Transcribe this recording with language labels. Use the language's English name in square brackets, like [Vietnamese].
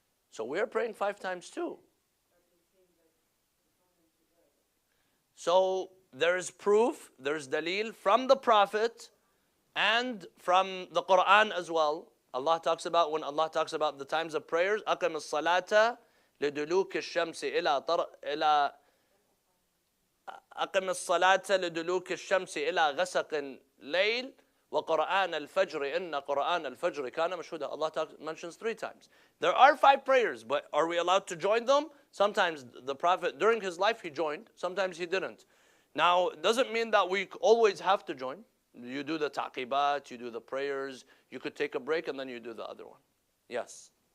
[English] So we are praying 5 times too. So there is proof, there is dalil from the Prophet and from the Quran as well. Allah talks about, when Allah talks about the times of prayers, [Arabic] أقم الصلاة لدلوك الشمس إلى أقم الصلاة لدلوك الشمس إلى غسق الليل وقرآن الفجر إن قرآن الفجر كان مشهودا. [English] Allah mentions 3 times. There are 5 prayers, but are we allowed to join them? Sometimes the Prophet, during his life, he joined. Sometimes he didn't. Now, it doesn't mean that we always have to join. You do the taqibat, you do the prayers, you could take a break and then you do the other one. Yes?